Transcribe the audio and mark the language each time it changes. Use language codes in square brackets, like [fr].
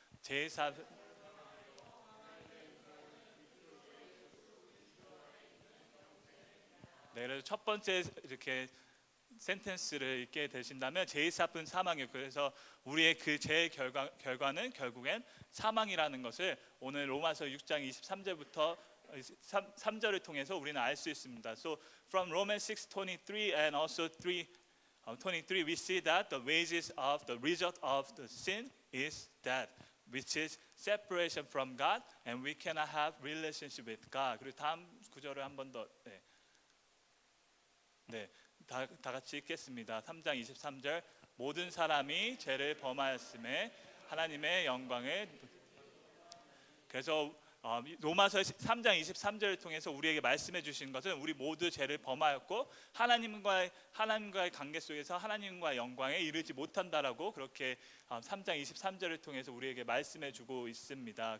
[ko] 제4 그래서 첫 번째 이렇게 센텐스를 읽게 되신다면 제이사뿐 사망이요. 그래서 우리의 그 죄의 결과는 결국엔 사망이라는 것을 오늘 로마서 6장 23절부터 3절을 통해서 우리는 알 수 있습니다. [en] So from Romans 6:23 and also 3:23 we see that the wages of the result of the sin is death, which is separation from God, and we cannot have relationship with God. [ko] 그리고 다음 구절을 한 번 더 다 같이 읽겠습니다. 3장 23절 모든 사람이 죄를 범하였음에 하나님의 영광을 그래서 로마서 3장 23절을 통해서 우리에게 말씀해 주신 것은 우리 모두 죄를 범하였고 하나님과의 관계 속에서 하나님과의 영광에 이르지 못한다라고 그렇게 3장 23절을 통해서 우리에게 말씀해 주고 있습니다.